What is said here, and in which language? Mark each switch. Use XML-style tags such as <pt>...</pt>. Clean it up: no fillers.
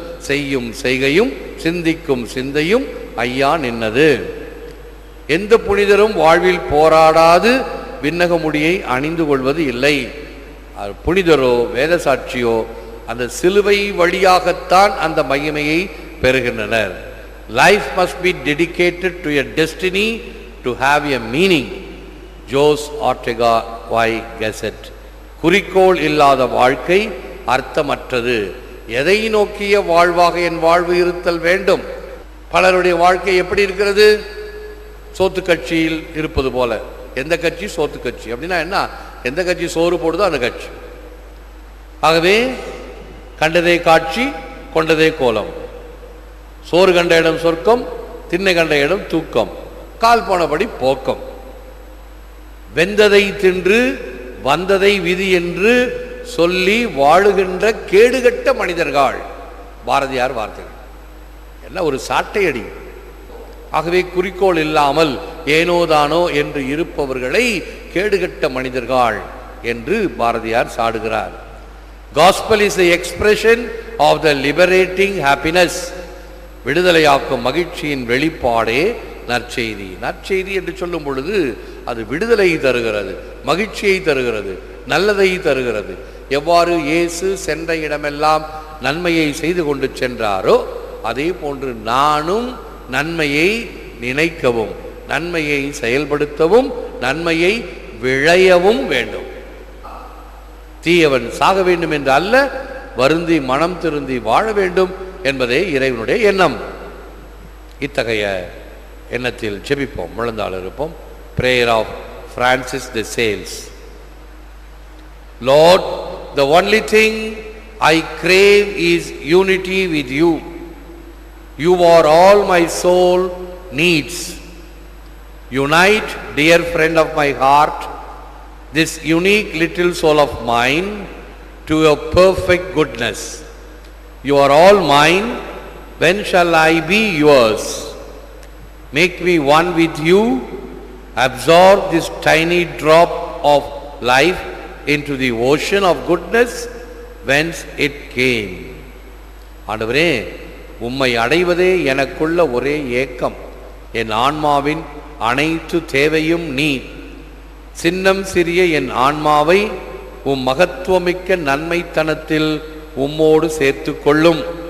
<ta>செய்யும் செய்கையும் சிந்திக்கும் சிந்தையும் ஐயா நின்னது. எந்த புனிதரும் வாழ்வில் போராடாது விண்ணக முடியை அணிந்து கொள்வது இல்லை. புனிதரோ வேத சாட்சியோ அந்த சிலுவை வழியாகத்தான் அந்த மகிமையை பெறுகின்றனர்.</ta> <en>Life must be dedicated to a destiny to have a meaning.</en> <ta>Jose ஆர்டெகா why gazette. குறிக்கோள் இல்லாத வாழ்க்கை அர்த்தமற்றது. எதை நோக்கிய வாழ்வாக என் வாழ்வு இருத்தல் வேண்டும். பலருடைய வாழ்க்கை எப்படி இருக்கிறது? சோத்து கட்சியில் இருப்பது போல. எந்த கட்சி? சோத்து கட்சி. அப்படின்னா என்ன? எந்த கட்சி சோறு போடுதோ அந்த கட்சி. ஆகவே கண்டதே காட்சி, கொண்டதே கோலம். சோறு கண்ட இடம் சொர்க்கம், திண்ணை கண்ட இடம் தூக்கம், கால் போனபடி போக்கம். வெந்ததை தின்று வந்ததை விதி என்று சொல்லி வாழுகின்ற கேடுகட்ட மனிதர்கள். பாரதியார் வார்த்தைகள் என்ன ஒரு சாட்டையடி. ஆகவே குறிக்கோள் இல்லாமல் ஏனோதானோ என்று இருப்பவர்களை கேடுகட்ட மனிதர்கள் என்று Bharathiyar சாடுகிறார்.</ta> <en>Gospel is the expression of the liberating happiness.</en> <ta>விடுதலையாக்கும் மகிழ்ச்சியின் வெளிப்பாடே நற்செய்தி. நற்செய்தி என்று சொல்லும் பொழுது அது விடுதலை தருகிறது, மகிழ்ச்சியை தருகிறது, நல்லதை தருகிறது. எவ்வாறு இயேசு சென்ற இடமெல்லாம் நன்மையை செய்து கொண்டு சென்றாரோ அதே போன்று நானும் நன்மையை நினைக்கவும், நன்மையை செயல்படுத்தவும், நன்மையை விளையவும் வேண்டும். தீயவன் சாக வேண்டும் என்று அல்ல, வருந்தி மனம் திருந்தி வாழ வேண்டும் என்பதே இறைவனுடைய எண்ணம். இத்தகைய எண்ணத்தில் ஜெபிப்போம், முழந்தாள் இருப்போம்.</ta> <en>Prayer of Francis de Sales. Lord, the only thing I crave is unity with you. You are all my soul needs. Unite, dear friend of my heart, this unique little soul of mine to your perfect goodness. You are all mine. When shall I be yours? Make me one with you. Absorb this tiny drop of life into the ocean of goodness whence it came.</en> <ta>ஆண்டவரே, உம்மை அடைவதே எனக்குள்ள ஒரே ஏக்கம். என் ஆன்மாவின் அனைத்து தேவையும் நீ. சின்னம் சிறிய என் ஆன்மாவை மகத்துவமிக்க நன்மைத்தனத்தில் உம்மோடு சேர்த்து கொள்ளும்.</ta>